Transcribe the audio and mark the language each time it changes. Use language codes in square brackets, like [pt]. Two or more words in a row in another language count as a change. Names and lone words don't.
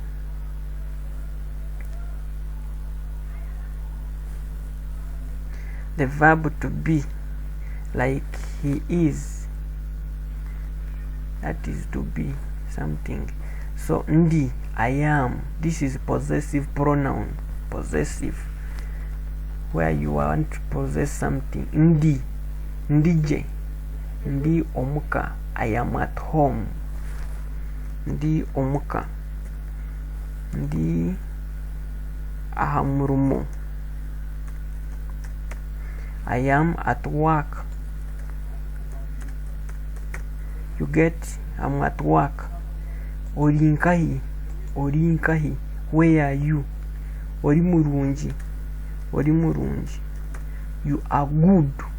[en] The verb to be, like he is, that is to be something. So ndi, I am, this is possessive pronoun. Possessive, where you want to possess something. [nyn] Ndi, ndije, ndi omuka, [en] I am at home. [nyn] Ndi omuka, ndi ahamurumo, [en] I am at work. You get, I'm at work. Orinkahi, where are you? Orimurunji, you are good.